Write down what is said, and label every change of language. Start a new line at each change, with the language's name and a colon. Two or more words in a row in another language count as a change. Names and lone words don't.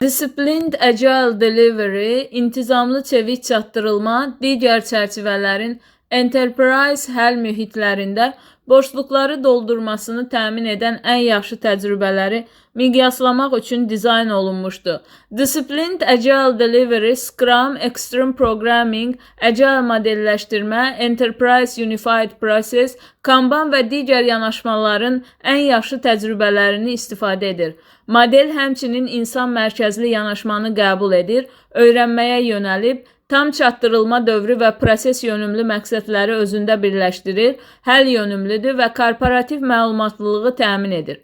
Azerbaijani: Disciplined Agile Delivery, intizamlı çevik çatdırılma, digər çərçivələrin enterprise həll mühitlərində boşluqları doldurmasını təmin edən ən yaxşı təcrübələri miqyaslamaq üçün dizayn olunmuşdur. Disciplined Agile Delivery, Scrum, Extreme Programming, Agile modelləşdirmə, Enterprise Unified Process, Kanban və digər yanaşmaların ən yaxşı təcrübələrini istifadə edir. Model həmçinin insan mərkəzli yanaşmanı qəbul edir, öyrənməyə yönəlib, tam çatdırılma dövrü və proses yönümlü məqsədləri özündə birləşdirir, həll yönümlüdür və korporativ məlumatlılığı təmin edir.